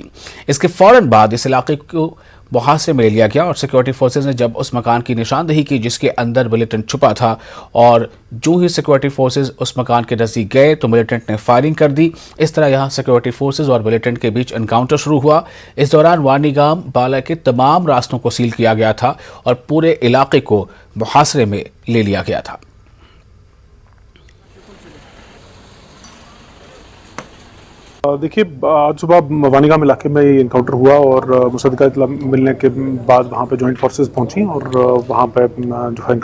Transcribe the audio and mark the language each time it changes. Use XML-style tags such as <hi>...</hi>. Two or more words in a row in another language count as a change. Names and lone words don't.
<ur>اس کے فوراً بعد اس علاقے کو محاصرے میں لے لیا گیا اور سیکورٹی فورسز نے جب اس مکان کی نشاندہی کی جس کے اندر ملیٹنٹ چھپا تھا اور جو ہی سیکورٹی فورسز اس مکان کے نزدیک گئے تو ملیٹنٹ نے فائرنگ کر دی۔ اس طرح یہاں سیکورٹی فورسز اور ملیٹنٹ کے بیچ انکاؤنٹر شروع ہوا۔ اس دوران وانی گام بالا کے تمام راستوں کو سیل کیا گیا تھا اور پورے علاقے کو محاصرے میں لے لیا گیا تھا۔ دیکھیے، آج صبح وانی گام علاقے میں یہ انکاؤنٹر ہوا اور مصدقہ اطلاع ملنے کے بعد وہاں پہ جوائنٹ فورسز پہنچیں اور وہاں پہ جو ہے</ur>